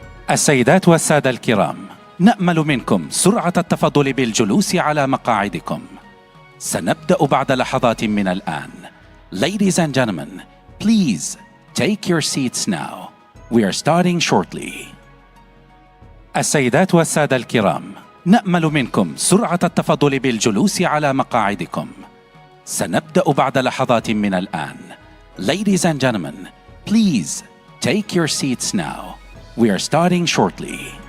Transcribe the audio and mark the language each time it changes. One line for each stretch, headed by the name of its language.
Arabic: السيدات والسادة الكرام، نأمل منكم سرعة التفضل بالجلوس على مقاعدكم. سنبدأ بعد لحظات من الآن.
English: Ladies and gentlemen, please take your seats now. We are starting shortly.
Arabic: السيدات والسادة الكرام، نأمل منكم سرعة التفضل بالجلوس على مقاعدكم. سنبدأ بعد لحظات من الآن.
English: Ladies and gentlemen, please take your seats now. We are starting shortly.